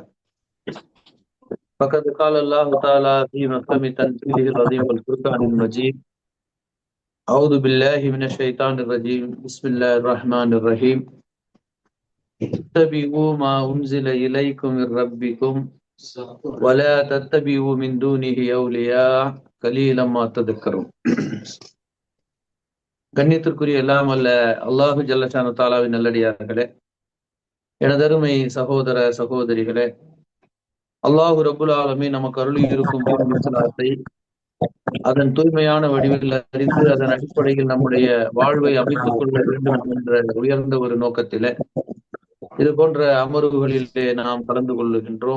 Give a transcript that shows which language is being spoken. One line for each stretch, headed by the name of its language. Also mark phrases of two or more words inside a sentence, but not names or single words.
Arabic: فقد قال الله تعالى في محكم تنزيله العظيم والفرقان المجيد: أعوذ بالله من الشيطان الرجيم بسم الله الرحمن الرحيم اتبعوا ما أنزل إليكم من ربكم ولا تتبعوا من دونه أولياء قليلا ما تذكرون.
Tamil: கண்ணியத்திற்குரிய எல்லாம் அல்ல
Arabic: الله جل شأنه تعالى
Tamil: நல்லடியார்களே, எனதருமை சகோதர சகோதரிகளே,
Arabic: الله رب العالمين
Tamil: நமக்கு அருளி இருக்கும் இஸ்லாத்தை அதன் தூய்மையான வடிவில் அறிந்து அதன் அடிப்படையில் நம்முடைய வாழ்வை அமைத்துக் கொள்ள வேண்டும் என்ற உயர்ந்த ஒரு நோக்கத்திலே இது போன்ற அமர்வுகளிலே நாம் கலந்து கொள்ளுகின்றோம்.